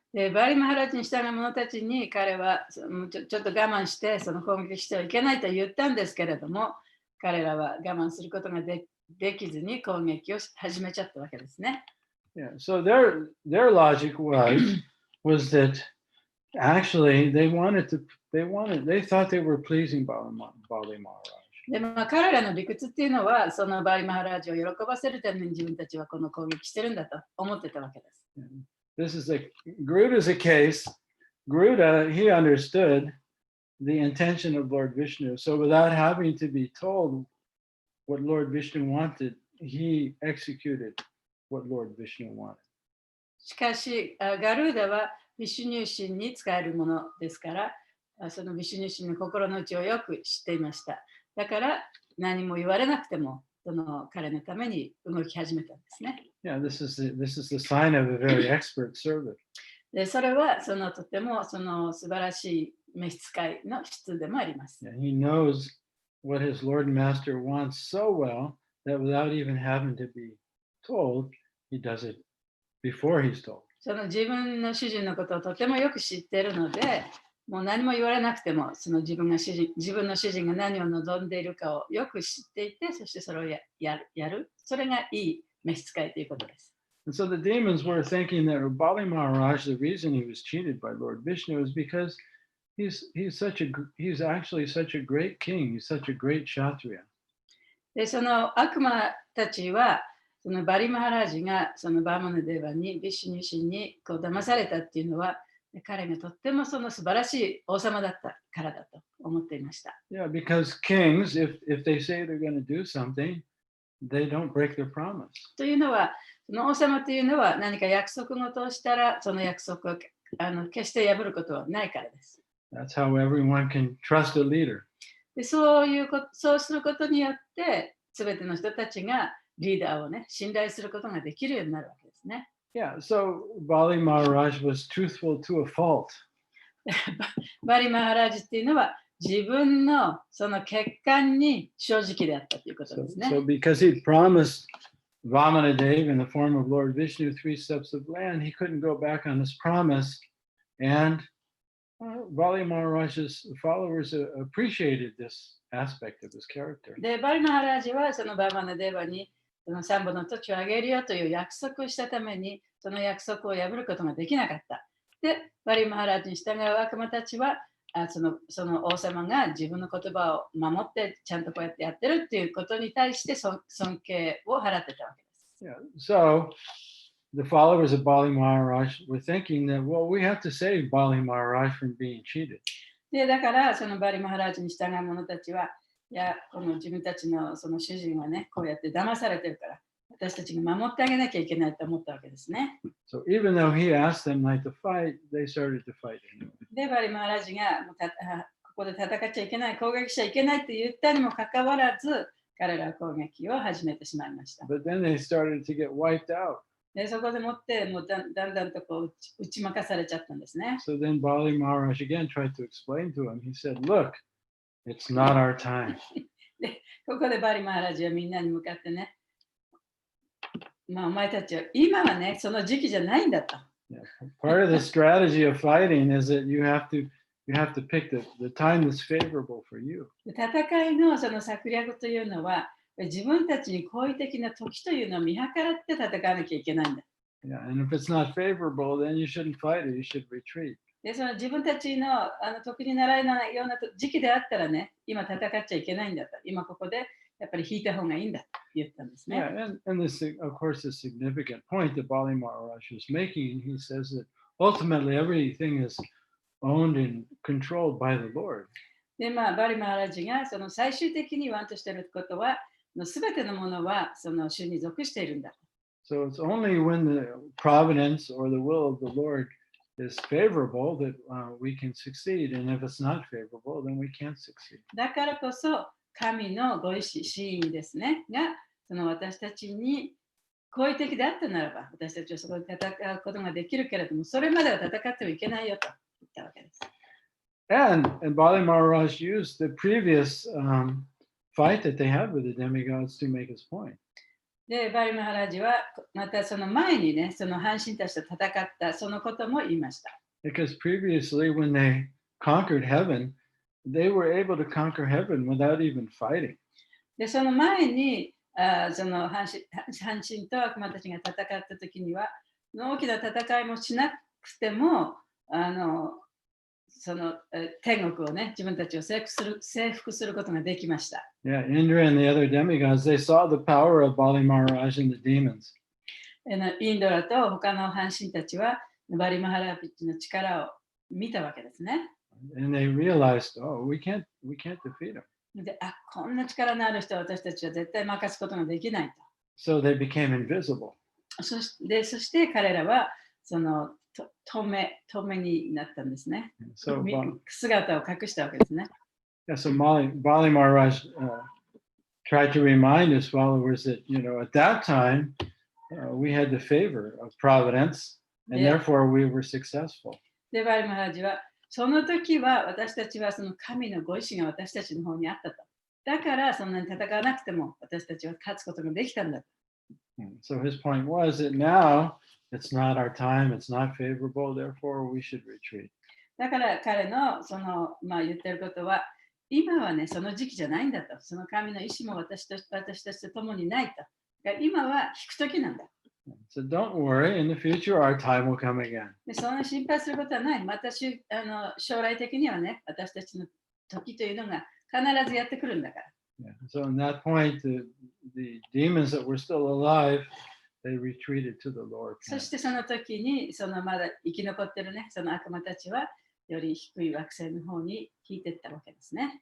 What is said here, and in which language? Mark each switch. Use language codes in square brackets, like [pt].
[ja] で、バリマハラジに従う者たちに彼はちょっと我慢してその攻撃してはいけないと言ったんですけれども、彼らは我慢することができずに攻撃を始めちゃったわけですね。 [en] Yeah. So their logic was that actually they thought they were pleasing Bali Maharaj. [ja] で、彼らの理屈っていうのは、そのバリマハラジを喜ばせるために自分たちはこの攻撃してるんだと思ってたわけです。 [en] This is Garuda's a case. Garuda, he understood the intention of Lord Vishnu. So without having to be told what Lord Vishnu wanted, he executed what Lord Vishnu wanted. [ja] しかし、ガルーダはビシュニュー神に使えるものですから、そのビシュニュー神の心の内をよく知っていました。だから何も言われなくても、その彼のために動き始めたんですね。 [en] Yeah, this is the sign of a very expert servant. [ja] で、それはそのとてもその素晴らしい召使いの質でもあります。 [en] Yeah, he knows what his Lord and Master wants so well that without even having to be told, he does it before he's told. [ja] その自分の主人のことをとてもよく知っているので、もう何も言われなくても、その自分の主人が何を望んでいるかをよく知っていて、そしてそれをやる。それがいい召使いということです。 [en] And so the demons were thinking that Bali Maharaj, the reason he was cheated by Lord Vishnu is because he's actually such a great king. He's such a great Kshatriya. [ja] で、その悪魔たちは、そのバリマハラジがそのバーマナデーバにビシュニュ神にこう騙されたっていうのは、彼がとってもその素晴らしい王様だったからだと思っていました。 [en] Yeah, because kings, if they say they're going to do something, they don't break their promise. [ja] というのは、その王様というのは何か約束事をしたら、その約束を決して破ることはないからです。 [en] That's how everyone can trust a leader. [ja] で、そうすることによって、すべての人たちがリーダーをね、信頼することができるようになるわけですね。 [en] Yeah, so Bali Maharaj was truthful to a fault. [ja] バリマハラジっていうのは自分のその欠陥に正直であったということですね。 [en] So because he promised Vamana Dev in the form of Lord Vishnu 3 steps of land, he couldn't go back on his promise. And Bali Maharaj's followers appreciated this aspect of his character. [ja] で、バリマハラジはそのバーマナデーバにその3本の土地をあげるよという約束をしたために、その約束を破ることができなかった。で、バリマハラジに従う悪魔たちは、その王様が自分の言葉を守って、ちゃんとこうやってやってるっていうことに対して尊敬を払ってたわけです。 [en] Yeah. So the followers of Bali Maharaj were thinking that, well, we have to save Bali Maharaj from being cheated. [ja] で、だから、そのバリマハラジに従う者たちは、いや、この自分たちのその主人はね、こうやって騙されてるから、私たちが守ってあげなきゃいけないと思ったわけですね。 [en] So even though he asked them not to fight, they started to fight anyway. [ja] で、バリマハラジがここで戦っちゃいけない、攻撃しちゃいけないって言ったにもかかわらず、彼らは攻撃を始めてしまいました。 [en] But then they started to get wiped out. [ja] で、そこでもってもうだんだんとこう打ち負かされちゃったんですね。 [en] So then Bali Maharaj again tried to explain to him. He said, look, it's not our time. [ja] で、ここでバリマハラジはみんなに向かってね、まあ、お前たちは今はね、その時期じゃないんだと。 [en] Yeah. Part of the strategy of fighting is that you have to pick the time that's favorable for you. [ja] で戦いのその策略というのは、自分たちに好意的な時というのを見計らって戦わなきゃいけないんだ。 [en] Yeah, and if it's not favorable, then you shouldn't fight it. You should retreat. [ja] で、その自分たちの時に習えないような時期であったらね、今戦っちゃいけないんだと。今ここでやっぱり引いた方がいいんだと言ったんですね。 [en] Yeah, and this, of course, the significant point that Bali Maharaj is making, he says that ultimately everything is owned and controlled by the Lord. [ja] で、まあ、バリマハラジがその最終的に言わんとしていることは、すべてのものはその主に属しているんだ。 [en] So it's only when the providence or the will of the Lord is favorable that we can succeed. And if it's not favorable, then we can't succeed. [ja] だからこそ、神のご意志、真意ですね、が、その私たちに好意的であったならば、私たちはそこで戦うことができるけれども、それまでは戦ってはいけないよと言ったわけです。 [en] And Bali Maharaj used the previous fight that they had with the demigods to make his point. [ja] で、バリマハラジはまたその前にね、その半身たちと戦ったそのことも言いました。 [en] Because previously, when they conquered heaven, they were able to conquer heaven without even fighting. [ja] で、その前に、その半身と悪魔たちが戦ったときには、大きな戦いもしなくても、その天国をね、自分たちを征服することができました。 [en] Yeah, Indra and the other demigods, they saw the power of Bali Maharaj and the demons. [ja] インドラと他の半身たちはバリマハラピッチの力を見たわけですね。 [en] And they realized, oh, we can't defeat him. [ja] で、こんな力のある人は私たちは絶対任すことができないと。 [en] So they became invisible. [ja] そして彼らはその透明になったんですね。 [en] So, [ja] 姿を隠したわけですね。 [en] yeah, so Bali Maharaj tried to remind his followers that, at that time, we had the favor of providence, and therefore we were successful. [ja] で、バリマハラジは、その時は私たちはその神のご意志が私たちの方にあったと。だからそんなに戦わなくても私たちは勝つことができたんだ。 [en] So his point was that now it's not our time, it's not favorable, therefore we should retreat. [ja] だから彼の言ってることは、今はね、その時期じゃないんだと。その神の意志も私たちと共にないと。今は引く時なんだ。 [en] So don't worry, in the future our time will come again. [ja] で、そんな心配することはない。また将来的にはね、私たちの時というのが必ずやってくるんだから。 [en] Yeah. So in that point, the demons that were still alive, they retreated to the Lord. [ja] そしてその時に、まだ生き残ってるね、その悪魔たちは、より低い惑星の方に引いていったわけですね。